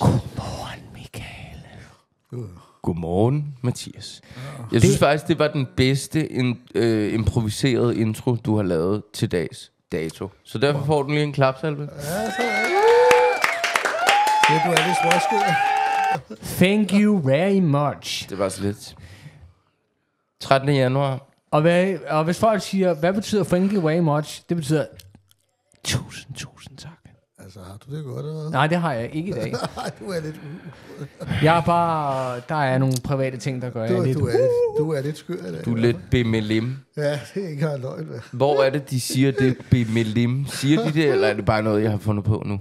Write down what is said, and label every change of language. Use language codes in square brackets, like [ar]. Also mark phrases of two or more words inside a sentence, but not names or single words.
[da] Godmorgen Michael. Godmorgen, Mathias. Jeg synes faktisk, det var den bedste improviserede intro, du har lavet til dags dato. Så derfor får du lige en klapsalve. Ja, så er det. Det du er lidt småskyder. [en] Thank you very much. [da] Det var så lidt. 13. januar. Og hvis folk siger, hvad betyder [en] thank you very much? [da] Det betyder tusind tak. Altså, har du det godt, eller hvad? Nej, det har jeg ikke i dag. Nej, du er lidt... Jeg er bare... Der er nogle private ting, der gør jeg lidt... Du er lidt skør i dag. Du er lidt bimmelim. Ja, det er ikke har løgn med. Hvor er det, de siger det bimmelim? Siger de det, eller er det bare noget, jeg har fundet på nu?